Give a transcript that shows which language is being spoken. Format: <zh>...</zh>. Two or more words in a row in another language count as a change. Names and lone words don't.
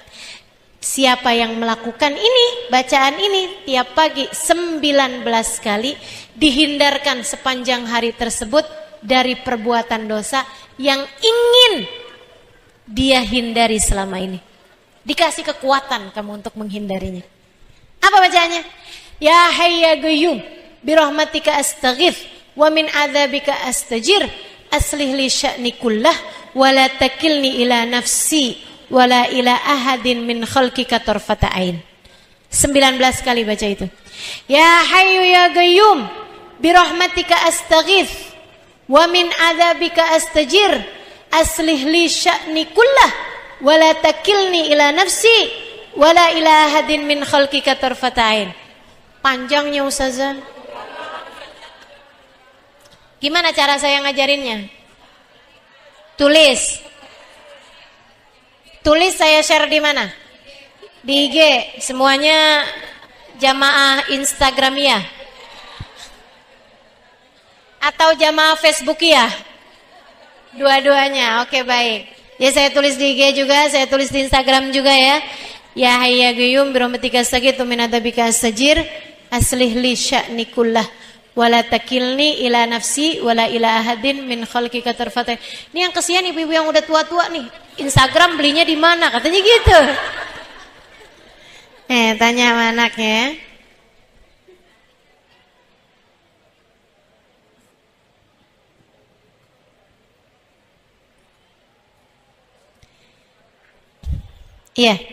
<id>Siapa yang melakukan ini, bacaan ini tiap pagi 19 kali, dihindarkan sepanjang hari tersebut dari perbuatan dosa yang ingin dia hindari selama ini. Dikasih kekuatan kamu untuk menghindarinya. Apa bacaannya?</id> <ar>يا حي يا قيوم برحمتك أستغيث ومن عذابك أستجير أصلح لي شأني كله ولا تكلني إلى نفسي ولا إلى أحد من خلقك طرفة عين.</ar> <id>19 kali baca itu.</id> <ar>يا حي يا قيوم برحمتك أستغيث ومن عذابك أستجير أصلح لي شأني كله ولا تكلني إلى نفسي ولا إلى أحد من خلقك طرفة عين.</ar> <id>Panjangnya Ustazah. Gimana cara saya ngajarinnya? Tulis saya share di mana? Di IG. Semuanya jamaah Instagramia atau jamaah Facebookia? Dua-duanya. Oke, baik. Ya, saya tulis di IG juga, saya tulis di Instagram juga ya.</id> <ar>يا حي يا قيوم برحمتك أستغيث من عذابك أستجير أصلح لي شأني كله ولا تكلني إلى نفسي ولا إلى أحد من خلقك طرفة.</ar> <id>Ini yang kesian ibu-ibu yang udah tua-tua nih. Instagram belinya di mana? Katanya gitu. Tanya sama anaknya. Iya.</id>